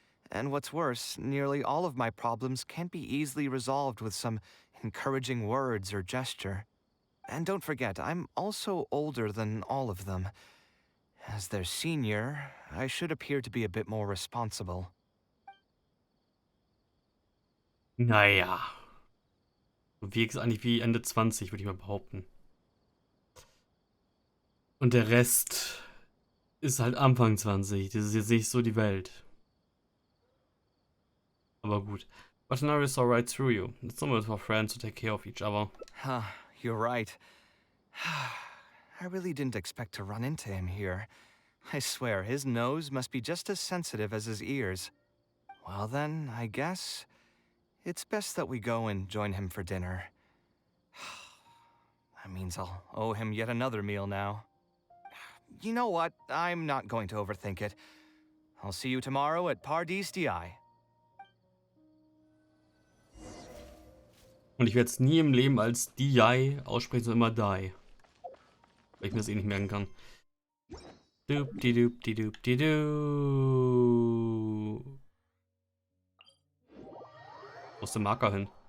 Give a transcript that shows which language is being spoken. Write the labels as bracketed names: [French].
[English] And what's worse, nearly all of my problems can't be easily resolved with some encouraging words or gesture. And don't forget, I'm also older than all of them. As their senior, I should appear to be a bit more responsible. [German] Naja. Du wirkst eigentlich wie Ende 20, würde ich mal behaupten. Und der Rest ist halt Anfang 20. Das ist jetzt nicht so die Welt. Aber gut. [English] But Tainari saw right through you. It's normal for friends to take care of each other. Huh, you're right. I really didn't expect to run into him here. I swear, his nose must be just as sensitive as his ears. Well then, I guess it's best that we go and join him for dinner. That means I'll owe him yet another meal now. You know what? I'm not going to overthink it. I'll see you tomorrow at Pardis Di. [German] Und ich werde es nie im Leben als Di aussprechen, sondern immer Die. Weil ich mir das eh nicht merken kann. Doop-di-doop-di-doop-di-doo. Wo ist der Marker hin?